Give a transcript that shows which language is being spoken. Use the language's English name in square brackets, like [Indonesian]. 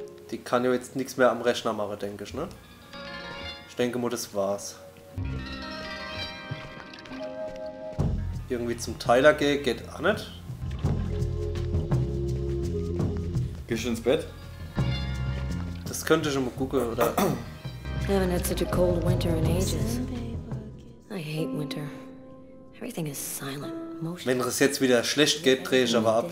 [German] Die kann ja jetzt nichts mehr am Rechner machen, denke ich, ne? Ich denke mal, das war's. Irgendwie zum Tyler gehen geht auch nicht. Gehst du ins Bett? Das könnte ich schon mal gucken, oder? [English] I haven't had such a cold winter in ages. I hate winter. Everything is silent, motionless. [German] Wenn es jetzt wieder schlecht geht, drehe ich aber ab.